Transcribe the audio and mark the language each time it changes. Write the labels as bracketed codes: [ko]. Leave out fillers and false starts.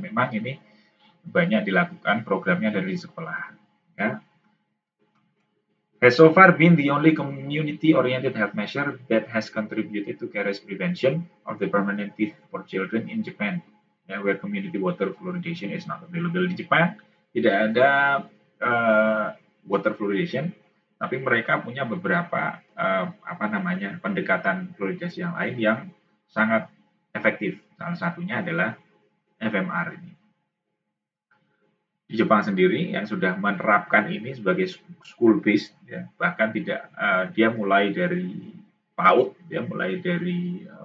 [id] Memang ini banyak dilakukan programnya dari sekolah, ya. [en] Has so far been the only community-oriented health measure that has contributed to caries prevention of the permanent teeth for children in Japan, where community water fluoridation is not available. [id] Di Jepang tidak ada water fluoridation, tapi mereka punya beberapa pendekatan fluoridasi yang lain yang sangat efektif. Salah satunya adalah FMR ini. Di Jepang sendiri yang sudah menerapkan ini sebagai school based, ya, bahkan tidak dia mulai dari PAUD, dia mulai dari